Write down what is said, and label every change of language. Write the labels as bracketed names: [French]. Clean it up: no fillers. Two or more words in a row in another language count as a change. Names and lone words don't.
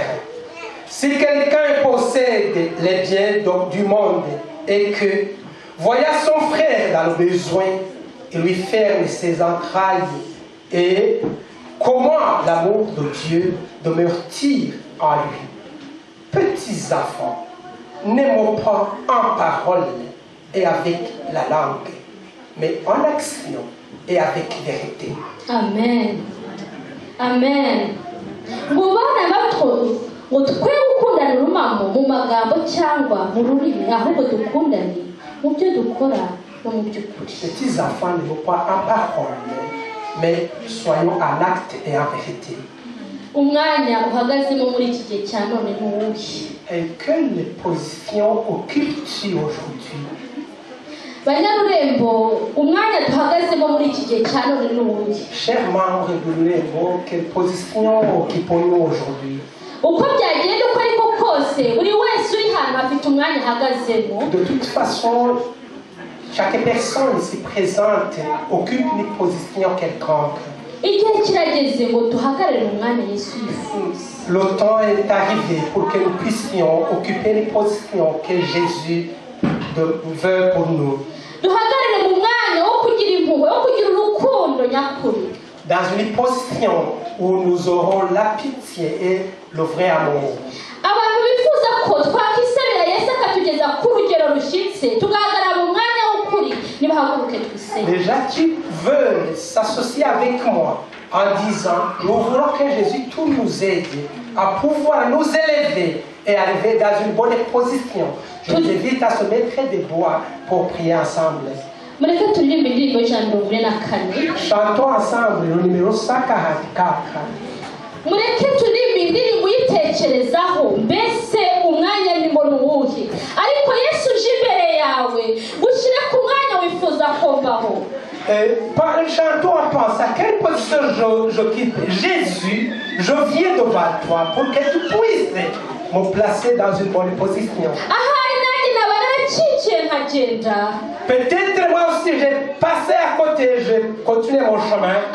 [French] Si quelqu'un possède les biens du monde et que, voyant son frère dans le besoin, il lui ferme ses entrailles, et comment l'amour de Dieu demeure-t-il en lui? Petits enfants, n'aimons pas en parole et avec la langue, mais en action et avec vérité. Amen. Amen. [Kinyarwanda] Mubana bato ngo twe gukundana urumamo mu magambo cyangwa mu rurimi, ahubwo dukundane mu byo dukora no mu by'ukuri. [French] Petits enfants, ne vont pas en parole, mais soyons en acte et en vérité. [Kinyarwanda] Umwanya uhagazemo muri iki gihe cya none ni uwuhe? [French] Et quelle position occupes-tu aujourd'hui? [Kinyarwanda] Banyarurembo, umwanya duhagazemo muri iki gihe cya none ni uwuhe? [French] Chers membres de l'Urembo, quelle position occupons-nous aujourd'hui? [Kinyarwanda] Uko byagenda uko ariko kose buri wese uri hano afite umwanya ahagazemo. [French] De toute façon, chaque personne ici présente occupe une position quelconque. [Kinyarwanda] Igihe kirageze ngo duhagarare mu mwanya Yesu yifuza. [French] Le temps est arrivé pour que nous puissions occuper les positions que Jésus veut pour nous. [Kinyarwanda] Duhagarare mu mwanya wo kugira impuhwe, wo kugira urukundo nyakuri. [French] Dans une position où nous aurons la pitié et le vrai amour. [Kinyarwanda] Abantu bifuza ko twakisabira Yesu akatugeza ku rugero rushyitse, tugahagarara mu mwanya w'ukuri, nibahaguruke twisenge. [French] Les gens qui veulent s'associer avec moi en disant: nous voulons que Jésus tout nous aide à pouvoir nous élever et arriver dans une bonne position. Je vous invite à se mettre debout pour prier ensemble. Chantons ensemble le numéro 144. [Kinyarwanda] Mureke turirimbe indirimbo yitekerezaho, mbese umwanya ni mbona uwuhe? Ariko Yesu uje imbere yawe gushyire ku mwanya wifuza kumvaho. [French] Chantons en pensant à quelle position j'occupe. Jésus, je viens devant toi pour que tu puisses me placer dans une bonne position. Peut-être moi aussi j'ai passé à côté, j'ai continué mon chemin.